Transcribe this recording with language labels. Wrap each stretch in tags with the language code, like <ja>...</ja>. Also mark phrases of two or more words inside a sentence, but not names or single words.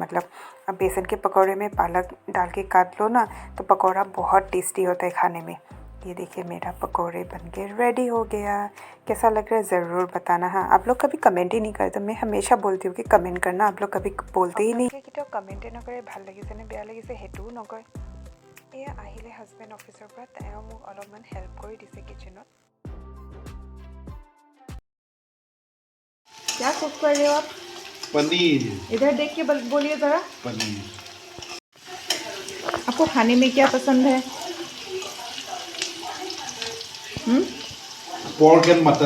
<hi>मतलब अब बेसन के पकोड़े में पालक डाल के काट लो ना, तो पकोड़ा बहुत टेस्टी होता है खाने में। ये देखिए मेरा पकोड़े बनके रेडी हो गया। कैसा लग रहा है ज़रूर बताना। हाँ, आप लोग कभी कमेंट ही नहीं करते। मैं हमेशा बोलती हूँ कि कमेंट करना, आप लोग कभी बोलते ही नहीं।</hi> <as>কেতিয়াও কমেণ্টে নকৰে, ভাল লাগিছে নে বেয়া লাগিছে সেইটোও নকয়। এয়া আহিলে হাজবেণ্ড অফিচৰ পৰা, তেওঁ মোক অলপমান হেল্প কৰি দিছে কিচেনত।</as> <hi>क्या कुक कर रहे हो आप? पनीर। इधर देख के बोलिए ज़रा, पनीर आपको खाने में क्या पसंद है?</hi> <en>pork and mutton.</en>